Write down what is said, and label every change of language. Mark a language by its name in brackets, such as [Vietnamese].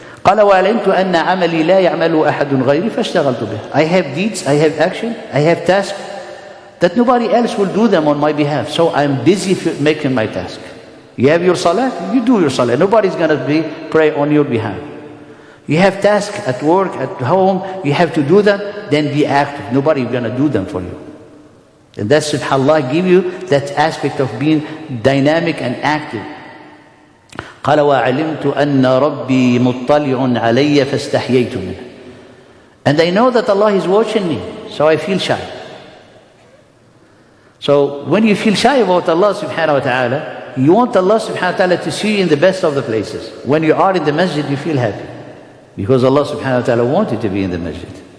[Arabic] قال وعلمت أن عملي لا يعمل أحد غيري فاشتغلت به. [English] I have deeds, I have action, I have tasks that nobody else will do them on my behalf. So I'm busy making my task. You have your salah, you do your salah. Nobody's going to pray on your behalf. You have tasks at work, at home, you have to do them, then be active. Nobody's going to do them for you. And that subhanAllah give you that aspect of being dynamic and active. [Arabic] قال وعلمت أن ربي مطلع علي فاستحييت منه. [English] And I know that Allah is watching me, so I feel shy. So when you feel shy about Allah subhanahu wa ta'ala, you want Allah subhanahu wa ta'ala to see you in the best of the places. When you are in the masjid, you feel happy. Because Allah subhanahu wa ta'ala wants you to be in the masjid.